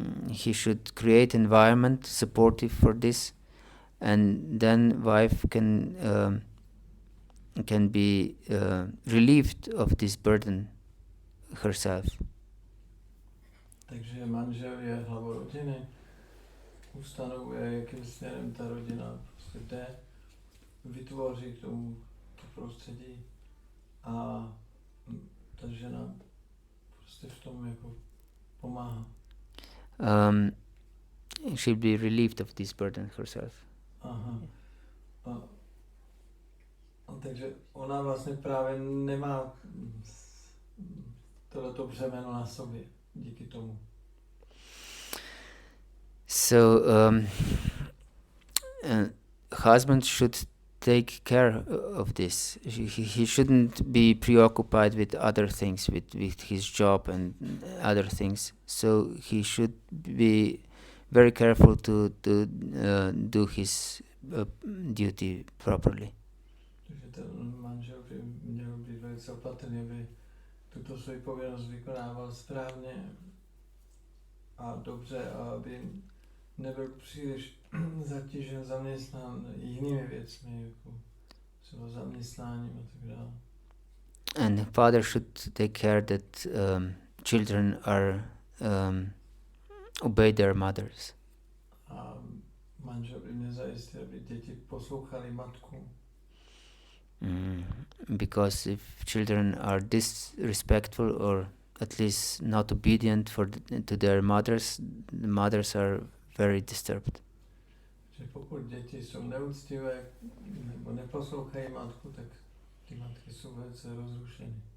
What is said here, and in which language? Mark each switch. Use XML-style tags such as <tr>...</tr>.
<en>He should create environment supportive for this, and then wife can can be relieved of this burden herself.</en> <cs>Takže manžel je hlavou rodiny, ustanovuje, jakým směrem ta rodina prostě jde, vytvoří k tomu to prostředí a ta žena prostě v tom jako pomáhá.</cs> <en>She'll be relieved of this burden herself. Aha.</en> <cs>A takže ona vlastně právě nemá tohleto břemeno na sobě díky tomu.</cs> <en>So husband should take care of this. He shouldn't be preoccupied with other things, with his job and other things. So he should be very careful to do his duty properly.</en> <cs>Takže ten manžel by měl být velice opatrný, aby tuto svoji povinnost vykonával správně a dobře, a aby nebyl příliš zatížen, zaměstnán jinými věcmi, jako třeba zaměstnáním a tak dále.</cs> <en>And the father should take care that children are obey their mothers.</en> <cs>A manžel by měl zajistit, aby děti poslouchali matku.</cs> <en>Because if children are disrespectful or at least not obedient to their mothers, the mothers are very disturbed.</en> <cs>Že pokud děti jsou neúctivé nebo neposlouchají matku, tak ty matky jsou velice rozrušeny.</cs>